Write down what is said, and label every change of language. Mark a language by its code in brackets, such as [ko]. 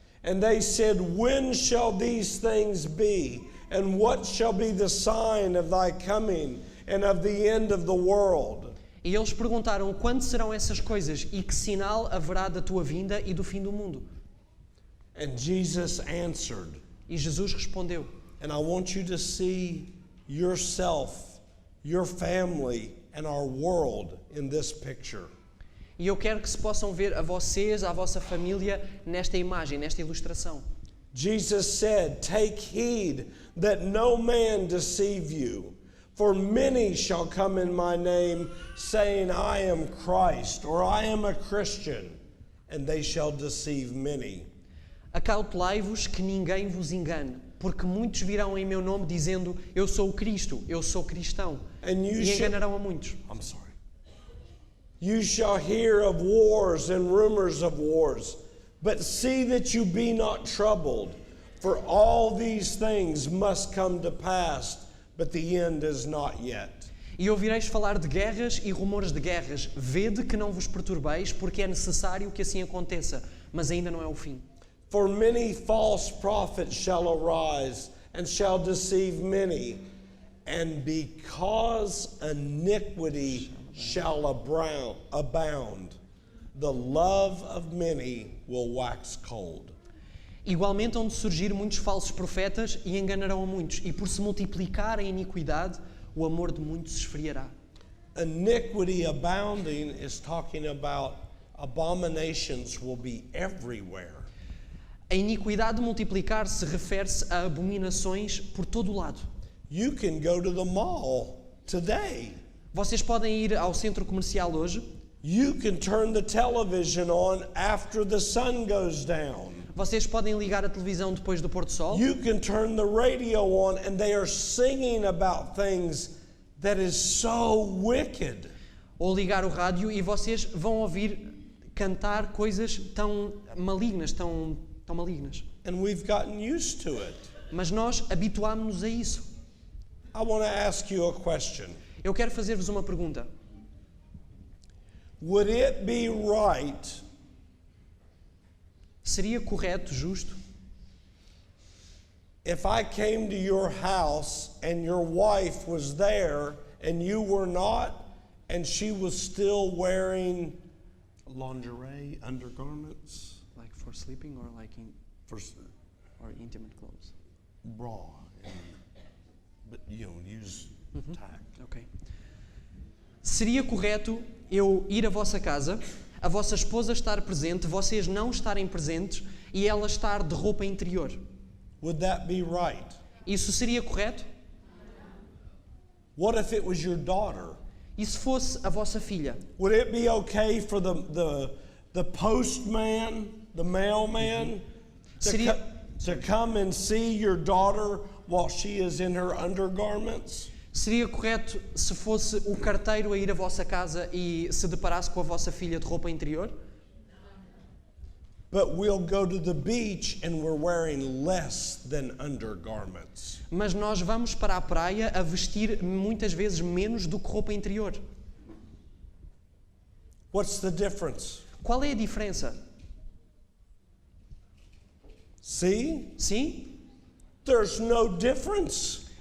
[en] And they said, "When shall these things be? And what shall be the sign of thy coming and of the end of the world?" [pt] E eles perguntaram quando serão essas coisas e que sinal haverá da tua vinda e do fim do mundo. [en] And Jesus answered. [pt] E Jesus respondeu. [en] And I want you to see yourself, your family, and our world in this picture. [pt] E eu quero que se possam ver a vocês, a vossa família, nesta imagem, nesta ilustração. [en] Jesus said, "Take heed that no man deceive you. For many shall come in my name, saying, I am Christ, or I am a Christian, and they shall deceive many." [pt] Acautelai-vos que ninguém vos engane, porque muitos virão em meu nome dizendo, eu sou o Cristo, eu sou cristão, e enganarão a muitos. [en] You shall hear of wars and rumors of wars, but see that you be not troubled, for all these things must come to pass, but the end is not yet. [pt] E ouvireis falar de guerras e rumores de guerras. Vede que não vos perturbeis, porque é necessário que assim aconteça, mas ainda não é o fim. [en] For many false prophets shall arise, and shall deceive many, and because iniquity shall abound, the love of many will wax cold. [pt] Igualmente hão de surgir muitos falsos profetas e enganarão a muitos, e por se multiplicar a iniquidade, o amor de muitos se esfriará. [en] Iniquity abounding is talking about abominations will be everywhere. [pt] A iniquidade multiplicar-se refere-se a abominações por todo o lado. [en] You can go to the mall today. [pt] Vocês podem ir ao centro comercial hoje. [en] You can turn the television on after the sun goes down. [pt] Vocês podem ligar a televisão depois do pôr do sol. [en] You can turn the radio on and they are singing about things that is so wicked. [pt] Ou ligar o rádio e vocês vão ouvir cantar coisas tão malignas, tão malignas. [en] And we've gotten used to it. [pt] Mas nós habituámos-nos a isso. [en] I want to ask you a question. [pt] Eu quero fazer-vos uma pergunta. [en] Would it be right? [pt] Seria correto, justo, [en] if I came to your house and your wife was there and you were not, and she was still wearing lingerie, undergarments? like for sleeping or like or intimate clothes? Bra, but use tack. Ok. [pt] Seria correto eu ir à vossa casa, a vossa esposa estar presente, vocês não estarem presentes e ela estar de roupa interior? [en] Would that be right? [pt] Isso seria correto? [en] What if it was your daughter? [pt] E se fosse a vossa filha? [en] Would it be okay for the postman, the mailman, to come and see your daughter while she is in her undergarments? [pt] Seria correto se fosse o carteiro a ir à vossa casa e se deparasse com a vossa filha de roupa interior? [en] But we'll go to the beach and we're wearing less than undergarments. [pt] Mas nós vamos para a praia a vestir muitas vezes menos do que roupa interior. [en] What's the difference? [pt] Qual é a diferença? [en] See? [pt] Sim? [en] There's no difference.